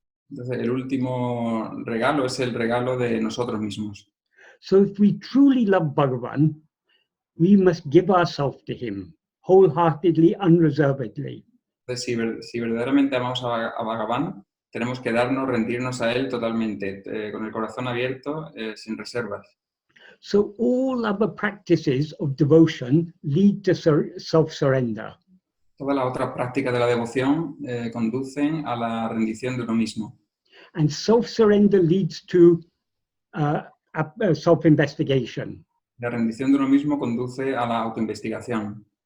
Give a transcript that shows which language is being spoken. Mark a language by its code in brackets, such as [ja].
[es] Entonces, el último regalo es el regalo de nosotros mismos. [en] So if we truly love Bhagavan, we must give ourselves to him wholeheartedly, unreservedly. [es] Entonces, si verdaderamente amamos a Bhagavan, tenemos que rendirnos a él totalmente, con el corazón abierto, sin reservas. [en] So all other practices of devotion lead to self-surrender. [es] Todas las otras prácticas de la devoción conducen a la rendición de uno mismo. [en] And self-surrender leads to self-investigation. [es] La rendición de uno mismo conduce a la autoinvestigación.